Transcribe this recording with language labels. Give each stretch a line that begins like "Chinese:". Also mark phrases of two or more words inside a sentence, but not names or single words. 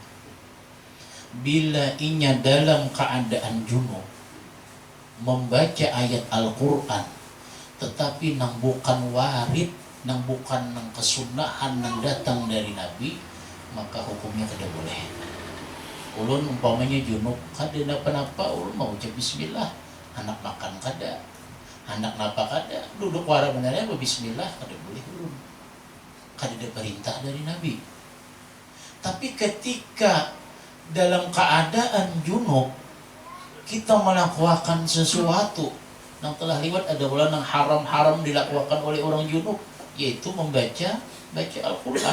Indonesian: Bila inya dalam keadaan junub membaca ayat Al-Quran, tetapi nang bukan warid, nang bukan nang kesunahan nang datang dari Nabi, maka hukumnya tidak boleh.
Banjar: Ulun umpamanya junub, kada napa-napa, ulun mau ucap bismillah, anak makan kada, anak napa kada, duduk wara benarnya bismillah, kada boleh ulun.
Indonesian: Kada ada perintah dari Nabi. Tapi ketika dalam keadaan junub kita melakukan sesuatu yang telah lewat, ada pula yang haram-haram dilakukan oleh orang junub, yaitu baca Al-Quran.